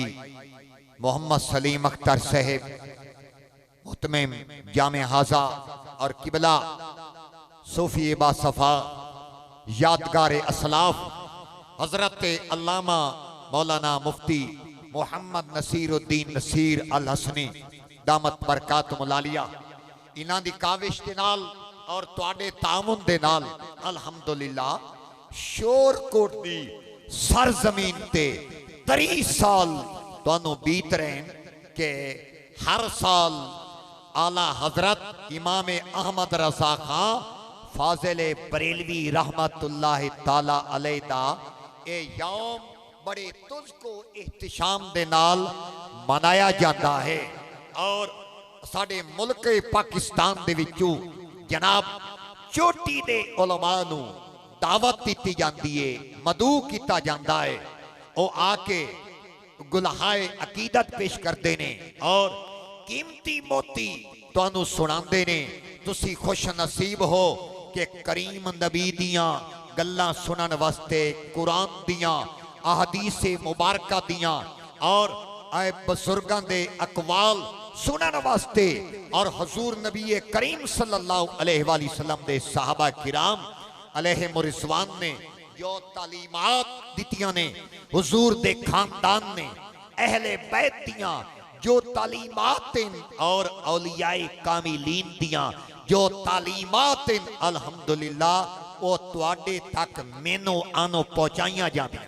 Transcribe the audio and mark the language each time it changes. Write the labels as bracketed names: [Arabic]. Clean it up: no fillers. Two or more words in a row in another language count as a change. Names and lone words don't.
[Punjabi] محمد سلیم اختر صاحب مہتمم جامع ہذا اور قبلہ صوفی باصفا یادگار اسلاف حضرت علامہ مولانا مفتی محمد نصیر الدین نصیر الحسنی [Arabic] دامت بركاتهم العالية [Punjabi] اینہاں دی کاوش دے نال اور تہاڈے تعاون دے نال الحمدللہ شورکوٹ دی سرزمین تے 30 سال تہانوں بیت رہے کہ ہر سال اعلیٰ حضرت امام احمد رضا خاں فاضل بریلوی [Arabic] رحمة الله تعالى عليه [Punjabi] دا ایہ یوم بڑے تجھکو احتشام دے نال منایا جاتا ہے. اور ساڈے ملک پاکستان دے وچوں جناب چوٹی دے علماء نوں دعوت دی جاتی ہے، مدعو کیا جاتا ہے. وہ آ کے گلہائے عقیدت پیش کرتے نے اور قیمتی موتی تہانوں سناتے نے. تسی خوش نصیب ہو کہ کریم نبی دیاں گلاں سنن واسطے، قرآن دیاں احادیث مبارکہ دیاں اور آئے بزرگاں دے اقوال سنن واسطے اور حضور نبی کریم [Arabic] صلى الله عليه وسلم [Punjabi] دے صحابہ کرام [Arabic] عليهم الرضوان [Punjabi] نے جو تعلیمات دتیاں نے، حضور دے خاندان نے اہل بیت دیاں جو تعلیمات اور اولیائے کاملین دیاں جو تعلیمات الحمدللہ وہ تہاڈے تک مینوں آنو پہنچائیاں جاندیاں.